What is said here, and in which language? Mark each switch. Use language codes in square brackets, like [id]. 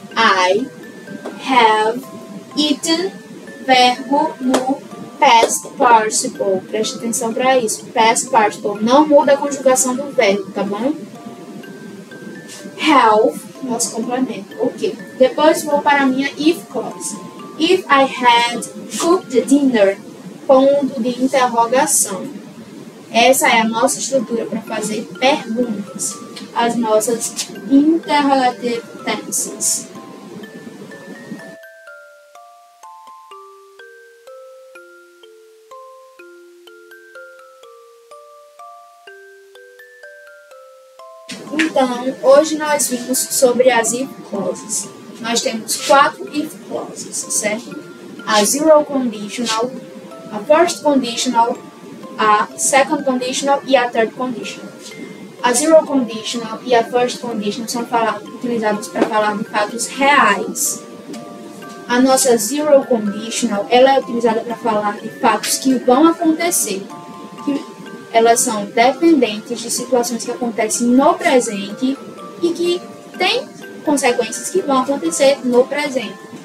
[en] I have eaten, [pt] verbo no [en] past participle. [pt] Preste atenção para isso. Past participle. Não muda a conjugação do verbo, tá bom? Have, nosso complemento. Ok. Depois vou para a minha if clause. [en] If I had cooked dinner, [pt] ponto de interrogação. Essa é a nossa estrutura para fazer perguntas. As nossas [en] interrogative tenses. [pt] Então, hoje nós vimos sobre as if clauses. Nós temos 4 if clauses, certo? A zero conditional, a first conditional, a second conditional e a third conditional. A zero conditional e a first conditional são utilizadas para falar de fatos reais. A nossa zero conditional ela é utilizada para falar de fatos que vão acontecer. Elas são dependentes de situações que acontecem no presente e que têm consequências que vão acontecer no presente.